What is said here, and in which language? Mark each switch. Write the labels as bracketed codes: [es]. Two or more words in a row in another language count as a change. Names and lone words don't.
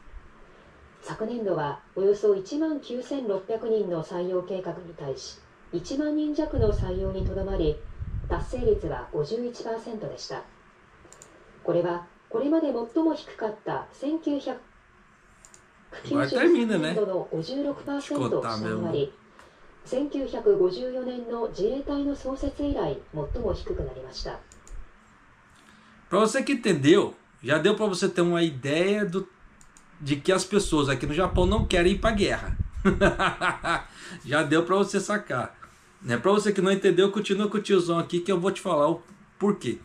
[ja] 昨年度はおよそ19,600人の採用計画に対し、1万人弱の採用にとどまり、達成率は 51% でした。これはこれまで最も低かった1993年度の 56% を下回り、1954年の自衛隊の創設以来最も低くなりました。 [pt] Para você que entendeu, já deu para você ter uma ideia de que as pessoas aqui no Japão não querem ir para a guerra. Já deu para você sacar. Né? Para você que não entendeu, continua com o tiozão aqui que eu vou te falar o porquê.